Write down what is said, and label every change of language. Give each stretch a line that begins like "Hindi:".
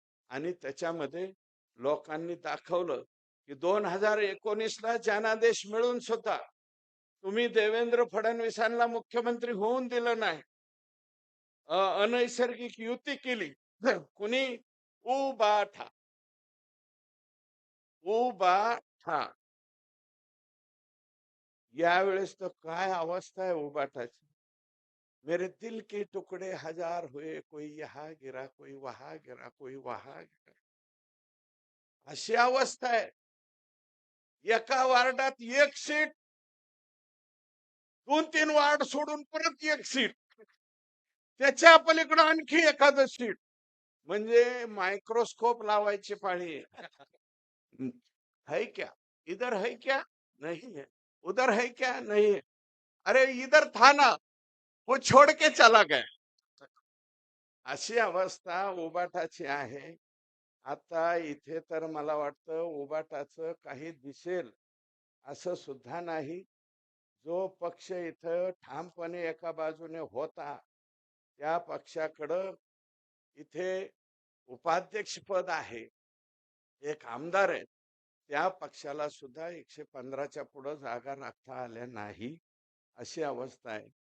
Marathi: आणि त्याच्यामध्ये लोकांनी दाखवलं की 2019ला जनादेश मिळून सुद्धा तुम्ही देवेंद्र फडणवीसांना मुख्यमंत्री होऊन दिलं नाही, अनैसर्गिक युती केली. कुणी उबाठा उबाठा. यावेळेस तर काय अवस्था आहे उबाठाची.
Hindi: मेरे दिल के टुकड़े हजार हुए, कोई यहाँ गिरा, कोई वहां गिरा, कोई वहां गिरा,
Marathi: अशी अवस्था आहे. एका वार्डात एक सीट, 2-3 वार्ड सोडून परत एक सीट, त्याच्या पलीकडे आणखी एखादं सीट. म्हणजे मायक्रोस्कोप लावायची पाळी
Hindi: है क्या, इधर है क्या, नहीं है, उधर है क्या, नहीं है, अरे इधर था ना, वो छोड़ के चला गया.
Marathi: अशी अवस्था उबाटाची आहे. आता इथे तर मला वाटतं उबाटाचं काही दिसेल असं सुद्धा नाही. जो पक्ष इथं ठामपणे एका बाजूने होता, त्या पक्षाकडं इथे उपाध्यक्ष पद आहे, एक आमदार आहे, त्या पक्षाला सुद्धा 115च्या पुढे जागा राखता आल्या नाही. अशी अवस्था आहे.